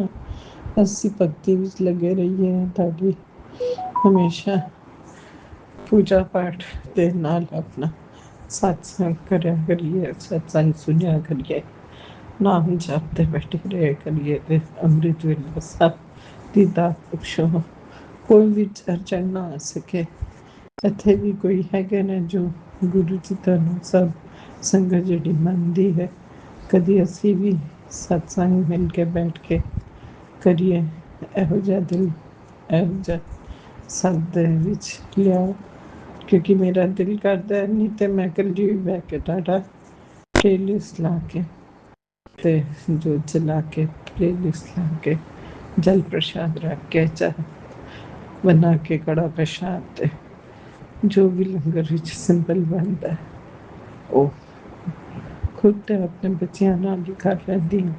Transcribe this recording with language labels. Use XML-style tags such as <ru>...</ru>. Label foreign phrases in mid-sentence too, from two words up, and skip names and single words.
<pa>ਅਸੀ ਭਗਤੀ ਵਿੱਚ ਲੱਗੇ ਰਹੀਏ ਤਾਕਿ ਹਮੇਸ਼ਾ ਪੂਜਾ ਪਾਠ ਦੇ ਨਾਲ ਅਪਣਾ ਸਤਸੰਗ ਕਰਿਆ ਕਰੀਏ, ਸਤਸੰਗ ਸੁਣਿਆ ਕਰੀਏ, ਨਾਮ ਜਪਤੇ ਬੈਠੇ ਰਹੇ ਕਰੀਏ, ਤੇ ਅੰਮ੍ਰਿਤ ਵੇਲੇ ਸਭ ਦੀ ਦਾਤ ਬਖ਼ਸ਼ੋ। ਕੋਈ ਭੀ ਅੜਚਣ ਨਾ ਆ ਸਕੇ। ਇੱਥੇ ਵੀ ਕੋਈ ਹੈਗੇ ਨੇ ਜੋ ਗੁਰੂ ਜੀ ਤੁਹਾਨੂੰ ਸਭ ਸੰਗਤ ਜਿਹੜੀ ਮੰਨਦੀ ਹੈ, ਕਦੀ ਅਸੀਂ ਵੀ ਸਤਸੰਗ ਮਿਲ ਕੇ ਬੈਠ ਕੇ ਕਰੀਏ, ਇਹੋ ਜਿਹਾ ਦਿਲ, ਇਹੋ ਜਿਹਾ ਸਭ ਦੇ ਵਿੱਚ ਲਿਆਓ, ਕਿਉਂਕਿ ਮੇਰਾ ਦਿਲ ਕਰਦਾ ਨਹੀਂ ਤੇ ਮੈਂ ਇਕੱਲੀ ਵੀ ਬਹਿ ਕੇ ਤੁਹਾਡਾ ਪਲੇਲਿਸਟ ਲਾ ਕੇ ਤੇ ਜੋ ਚਲਾ ਕੇ ਪਲੇਲਿਸਟ ਲਾ ਕੇ ਜਲ ਪ੍ਰਸ਼ਾਦ ਰੱਖ ਕੇ ਚਾਹ ਬਣਾ ਕੇ ਕੜਾ ਪ੍ਰਸ਼ਾਦ ਤੇ ਜੋ ਵੀ ਲੰਗਰ ਵਿੱਚ ਸਿੰਪਲ ਬਣਦਾ ਉਹ ਖੁਦ ਤੇ ਆਪਣੇ ਬੱਚਿਆਂ ਨਾਲ ਹੀ ਕਰ ਲੈਂਦੀ ਹਾਂ।</pa>